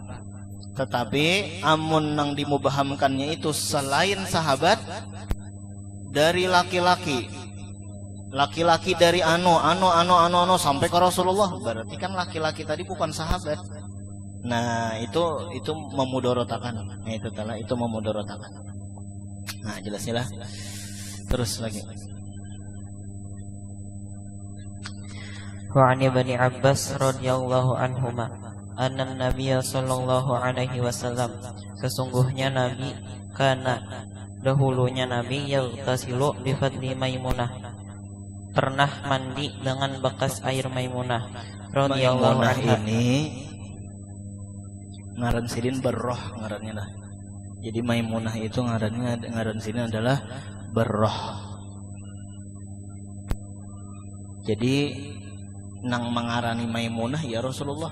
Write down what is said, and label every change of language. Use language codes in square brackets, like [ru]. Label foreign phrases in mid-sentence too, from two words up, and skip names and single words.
[bjn] Tetapi amun nang dimubhamkannya itu selain sahabat, dari laki-laki dari ano sampai ke Rasulullah, berarti kan laki-laki tadi bukan sahabat. Nah itu memudorotakan. Nah itu telah itu memudorotakan. Nah jelasnya lah. Terus lagi. [ar] وعن ابن عباس رضي الله عنهما أن النبي صلى الله عليه وسلم, [bjn] sesungguhnya Nabi kana dahulunya Nabi [ar] يغتسل بفضل ميمونة, [bjn] pernah mandi dengan bekas air Maimunah [ar] رضي الله عنها. [bjn] Ini ngaran sidin Barroh ngarannya lah. Jadi Maimunah itu ngaran sidin adalah Barroh. Jadi nang mengarani Maimunah ya Rasulullah.